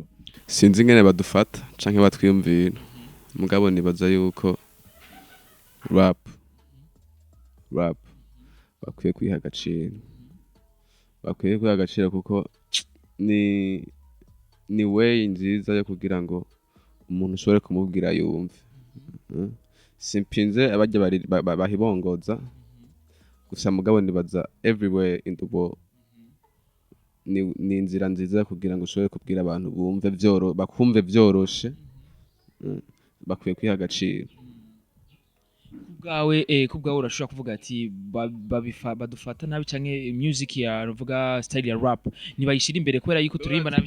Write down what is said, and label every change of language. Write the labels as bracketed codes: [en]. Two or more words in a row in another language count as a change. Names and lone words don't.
[rn] sinzi ngene badufata canke batwiyumvira mugabo nibaza yuko rap bakwiye kwiha agaciro kuko ni way nziza yo kugira ngo umuntu ushobore kumubwira yumve simpinze abajya bahibongoza gusa mugabo nibaza [en] everywhere in the world [rn] ni inzira nziza kugira ngo ushobore kubwira abantu bumve bakumve vyoroshe bakwiye kwiha agaciro kubgawe urashobora kuvuga ati badufata nabi canke music ya ruvuga style ya rap nibayishira imbere kubera yuko turirimba nabi